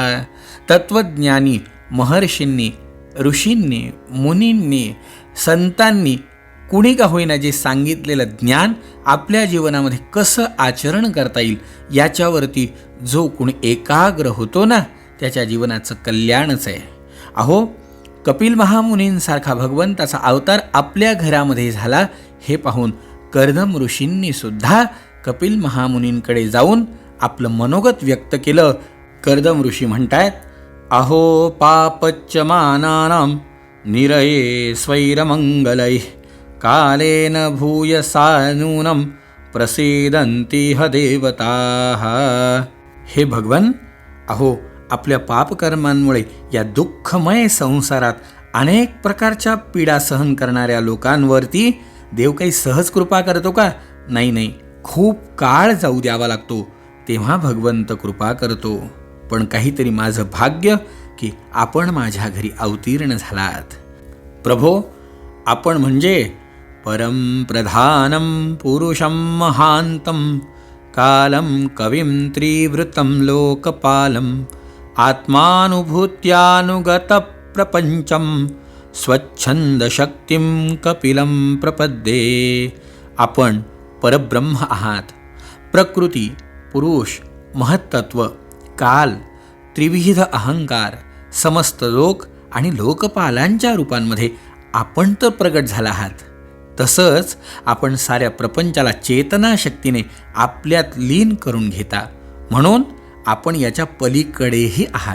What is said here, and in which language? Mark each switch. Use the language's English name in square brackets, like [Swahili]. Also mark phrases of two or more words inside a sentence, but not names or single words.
[Marathi] तत्वज्ञानी महर्षींनी, ऋषींनी, मुनींनी, संतांनी कुणी का होईना जे सांगितलेलं ज्ञान आपल्या जीवनामध्ये कसं आचरण करता येईल याच्यावरती जो कुणी एकाग्र होतो ना, त्याच्या जीवनाचं कल्याणच आहे. अहो, कपिल महामुनींसारखा भगवंताचा अवतार आपल्या घरामध्ये झाला हे पाहून कर्दम ऋषींनी सुद्धा कपिल महामुनींकडे जाऊन आपलं मनोगत व्यक्त केलं. कर्दम ऋषी म्हणतायत, अहो [Sanskrit] पापच्यमानानां निरये स्वैरमंगलैः कालेन भूयसा नूनं प्रसीदन्तीह देवताः. [Marathi] हे भगवन, अहो आपल्या पापकर्मांमुळे या दुःखमय संसारात अनेक प्रकारच्या पीडा सहन करणाऱ्या लोकांवरती देव काही सहज कृपा करतो का? नाही, खूप काळ जाऊ द्यावा लागतो, तेव्हा भगवंत कृपा करतो. पण काहीतरी माझं भाग्य की आपण माझ्या घरी अवतीर्ण झालात. [Sanskrit] प्रभो, [Marathi] आपण म्हणजे [Sanskrit] परम प्रधानम पुरुषम महांतम कालम कविम त्रिवृतम लोकपालम आत्मानुभूत्यानुगत प्रपंचम स्वच्छंद शक्तिम कपिलम प्रपद्ये. [Marathi] आपण परब्रह्म आहात. प्रकृती, पुरुष, महत्त्व, काल, त्रिविध अहंकार, समस्त लोक आणि लोकपालांच्या रूपांमध्ये आपण तर प्रगट झाला आहात. तसंच आपण साऱ्या प्रपंचाला चेतनाशक्तीने आपल्यात लीन करून घेता, म्हणून आपण याच्या पलीकडेही आहात.